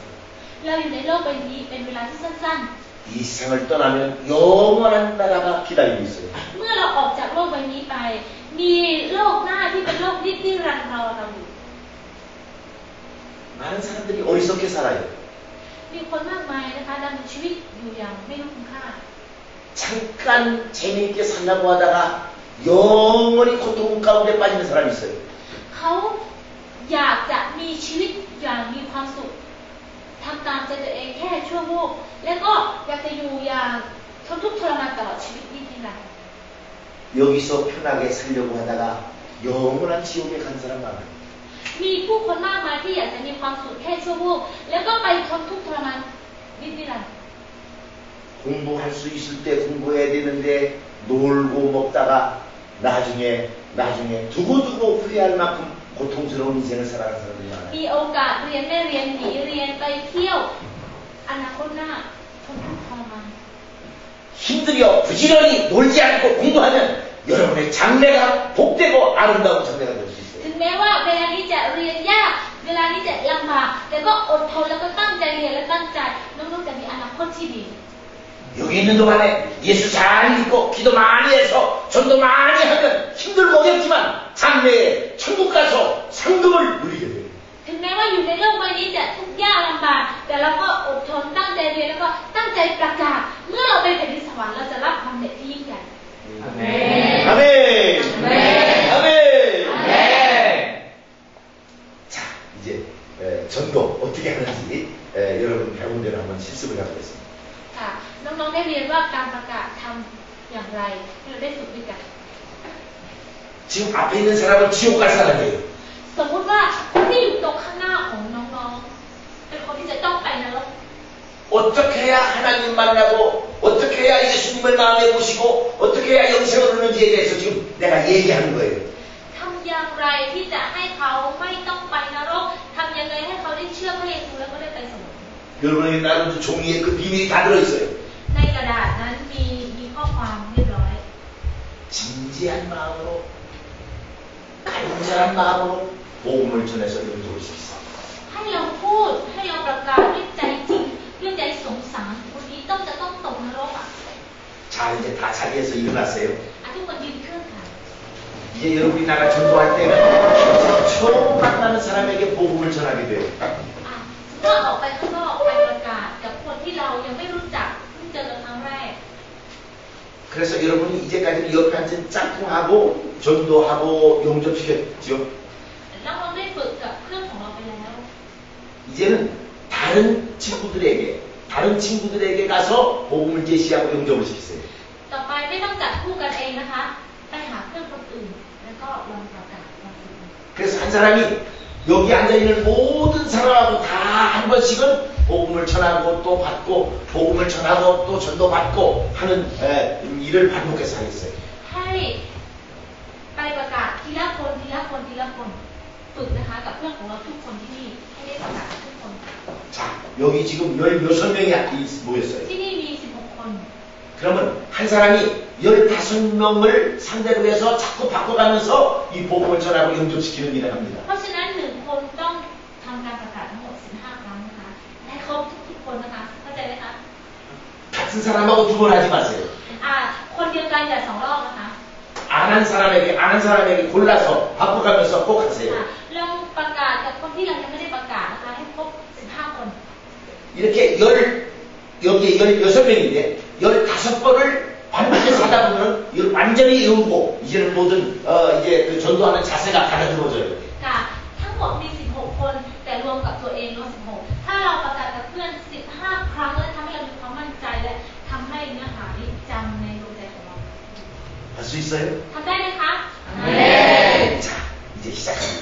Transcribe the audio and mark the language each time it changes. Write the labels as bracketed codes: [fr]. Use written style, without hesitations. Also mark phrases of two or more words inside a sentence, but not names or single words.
[th] เราอยู่ในโลกใบนี้เป็นเวลาที่สั้น [ko] 이 세상을 떠나면 영원한 나라가 기다리고 있어요. [th] ๆ เมื่อเราออกจากโลกใบนี้ไปมีโลกหน้าที่เป็นโลกนิรันดร์รอเราอยู่ [ko] 많은 사람들이 어리석게 살아요. [th] มีคนมากมายนะคะดำเนินชีวิตอยู่อย่างไม่รู้คุณค่า [ko] 잠깐 재미있게 살려고 하다가 영원히 고통 가운데 빠지는 사람이 있어요. [th] เขาอยากจะมีชีวิตอย่างมีความสุขทำตามใจตัวเองแค่ชั่ววูบแล้วก็อยากจะอยู่อย่างทนทุกข์ทรมานตลอดชีวิตนิรันดร์ [ko] 여기서 편하게 살려고 하다가 영원한 지옥에 간 사람 많아요. [th] มีผู้คนมากมายที่อยากจะมีความสุขแค่ชั่ววูบแล้วก็ไปทนทุกข์ทรมานนิรันดร์ [ko] 공부할 수 있을 때 공부해야 되는데 놀고 먹다가 나중에 두고두고 후회할 만큼 고통스러운 인생을 살아가는 사람들이 많아요. [th] มีโอกาสเรียนไม่เรียนหนีเรียนไปเที่ยวอนาคตหน้าทนทุกข์ทรมาน [ko] 힘들여 부지런히 놀지 않고 공부하면 여러분의 장래가 복되고 아름다운 장래가 될 수 있어요. [th] ถึงแม้ว่าเวลานี้จะเรียนยากเวลานี้จะลำบากแต่ก็อดทนแล้วก็ตั้งใจเรียนและตั้งใจน้องๆจะมีอนาคตที่ดี [ko] 여기 있는 동안에 예수 잘 믿고 기도 많이 해서 전도 많이 하면 힘들고 어렵지만 장래에 천국 가서 상급을 누리게 돼요. [th] ถึงแม้ว่าอยู่ในโลกใบนี้จะทุกข์ยากลำบากแต่เราก็อดทนตั้งใจเรียนแล้วก็ตั้งใจประกาศเมื่อเราไปแผ่นดินสวรรค์เราจะรับความเด็ดที่ยิ่งใหญ่ [ko] 아멘. 아멘. 아멘. 자, 이제 전도 어떻게 하는지 여러분 배운 대로 한번 실습을 해보겠습니다. [th] ค่ะน้องๆได้เรียนว่าการประกาศทำอย่างไรเราได้ฝึกด้วยกัน [ko] 지금 앞에 있는 사람은 지옥 갈 사람이에요. [th] สมมุติว่าคนที่อยู่ตรงข้างหน้าของน้องๆเป็นคนที่จะต้องไปนรก [ko] 어떻게 해야 하나님 만나고 어떻게 해야 예수님을 마음에 모시고 어떻게 해야 영생을 얻는지에 대해서 지금 내가 얘기하는 거예요. [th] ทำอย่างไรที่จะให้เขาไม่ต้องไปนรกทำยังไงให้เขาได้เชื่อพระเยซูแล้วก็ได้ไปสวรรค์ [ko] 여러분의 나름대로 종이에 그 비밀이 다 들어있어요. [th] ในกระดาษนั้นมีข้อความเรียบร้อย [ko] 진지한 마음으로 간절한 마음으로 복음을 전해서 영접을 시키세요. [th] ให้เราพูดให้เราประกาศด้วยใจจริงด้วยใจสงสารคนนี้จะต้องตกนรกอ่ะ [ko] 자, 이제 다 자리에서 일어나세요. [th] ทุกคนยืนขึ้นค่ะ [ko] 이제 여러분이 나가 전도할 때는 처음 만나는 사람에게 복음을 전하게 돼요. [th] เมื่อออกไปข้างนอกไปประกาศกับคนที่เรายังไม่รู้จักเพิ่งเจอกันครั้งแรก [ko] 그래서 여러분이 이제까지 옆에 앉은 짝꿍하고 전도하고 영접시켰죠. [th] แล้วเราได้ฝึกกับเพื่อนของเราไปแล้ว [ko] 이제는 다른 친구들에게 가서 복음을 제시하고 영접을 시키세요. [th] ต่อไปไม่ต้องจัดคู่กันเองนะคะไปหาเพื่อนคนอื่นแล้วก็ลองประกาศลองฝึก [ko] 그래서 한 사람이 여기 앉아있는 모든 사람하고 다 한 번씩은 복음을 전하고 또 받고 복음을 전하고 또 전도받고 하는 일을 반복해서 하겠어요. [th] ให้ไปประกาศทีละคนฝึกนะคะกับเพื่อนของเราทุกคนที่นี่ให้ได้ประกาศทุกคน [ko] 자, 여기 지금 16명이 모였어요. [th] ที่นี่มี 16 คน [ko] 그러면 한 사람이 15명을 상대로 해서 자꾸 바꿔가면서 이 복음을 전하고 영접시키는 일을 합니다. [th] เพราะฉะนั้น1คนต้องทำการประกาศทั้งหมด15 ครั้งนะคะให้ครบทุกคนนะคะเข้าใจไหมคะ [ko] 같은 사람하고 두 번 하지 마세요. [th] คนเดียวกันอย่า2 รอบนะคะ [ko] 안 한 사람에게 골라서 바꿔가면서 꼭 하세요. [th] เราประกาศกับคนที่เรายังไม่ได้ประกาศนะคะให้ครบ15 คน [ko] 이렇게 여기에 16명인데 15번을 반복해서 하다 보면 이걸 완전히 외우고 이제는 모든 이제 그 전도하는 자세가 달라들어져요. [th] ค่ะทั้งหมดมี 16 คนแต่รวมกับตัวเองรวม16ถ้าเราประกาศกับเพื่อน15 ครั้งแล้วทำให้เรามีความมั่นใจและทำให้เนื้อหานี้จำในดวงใจของเรา [ko] 할 수 있어요? [th] ทำได้ไหมคะ [ko] 자, 이제 시작합니다.